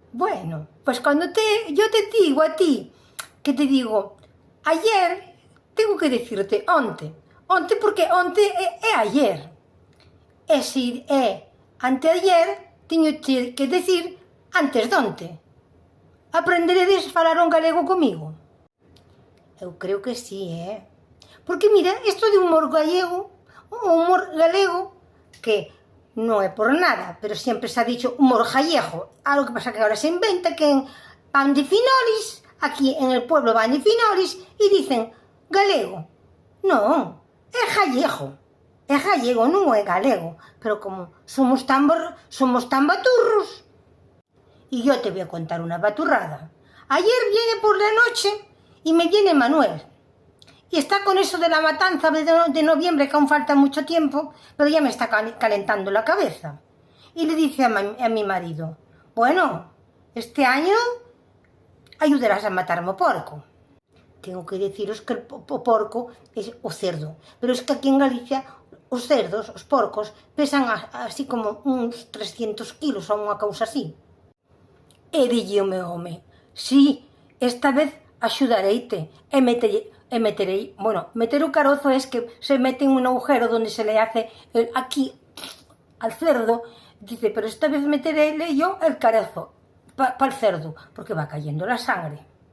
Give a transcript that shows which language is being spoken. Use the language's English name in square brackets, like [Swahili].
[Spanish] Bueno, pues cuando yo te digo a ti, que te digo, ayer, tengo que decirte onte. [Galician] Onte porque onte é ayer. E se é anteayer, teño que decir antes de onte. Aprenderedes a falar un galego comigo? Eu creo que sí, Porque mira, isto de humor gallego, o humor galego, que non é por nada, pero sempre [Spanish] se ha dicho [Galician] humor gallego. [Spanish] Algo que pasa que ahora se inventa que van de Finolis, aquí en el pueblo van de Finolis, [Galician] e dicen galego. Non, é gallego. É gallego, non é galego. [Spanish] Pero como somos tan baturros. Y yo te voy a contar una baturrada. Ayer viene por la noche y me viene Manuel. Y está con eso de la matanza de noviembre, que aún falta mucho tiempo, pero ya me está calentando la cabeza. Y le dice a mi marido, bueno, este año ayudarás a [Galician] matarme o porco. [Spanish] Tengo que deciros que o porco es o cerdo, pero es que aquí en Galicia os cerdos, os porcos, pesan así [Galician] como uns 300 kilos ou unha cousa así. E dille o meu home, sí, esta vez axudareite e meterei, bueno, meter o carozo [Spanish] es que se mete en un agujero donde se le hace aquí al cerdo, dice, pero esta vez meteré yo el carozo para el cerdo, porque va cayendo la sangre.